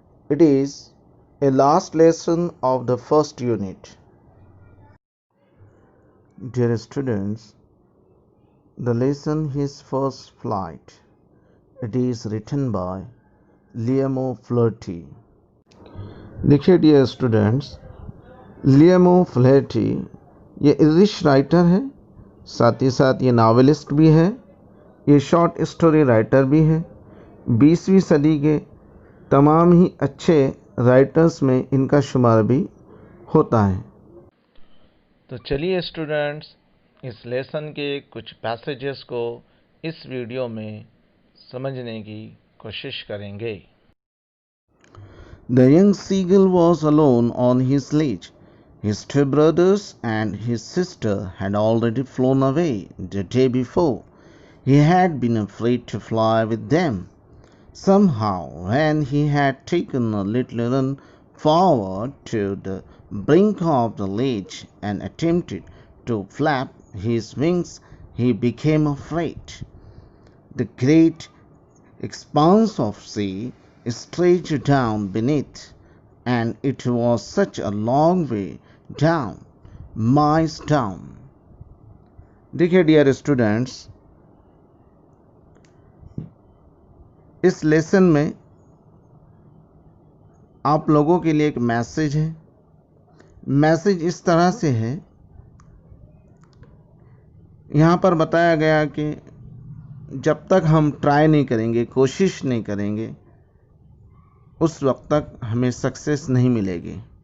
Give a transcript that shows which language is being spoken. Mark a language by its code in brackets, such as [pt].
[en] It is a last lesson of the first unit. Dear students, the lesson His First Flight. It is written by Liam Flaherty. [hi] देखिए dear students, Liam flirty ये English writer है, साथ ही साथ ये novelist भी है, ये short story writer भी है। 20वीं सदी के तमाम ही अच्छे राइटर्स में इनका शुमार भी होता है। तो चलिए स्टूडेंट्स, इस लेसन के कुछ पैसेजेस को इस वीडियो में समझने की कोशिश करेंगे। [en] The young seagull was alone on his sledge. His two brothers and his sister had already flown away the day before. He had been afraid to fly with them. Somehow, when he had taken a little run forward to the brink of the ledge and attempted to flap his wings, he became afraid. The great expanse of sea stretched down beneath, and it was such a long way down, miles down. [hi] देखिए dear students, इस lesson में आप लोगों के लिए एक message है। Message इस तरह से है, यहाँ पर बताया गया कि जब तक हम ट्राई नहीं करेंगे, कोशिश नहीं करेंगे, उस वक्त तक हमें सक्सेस नहीं मिलेगी।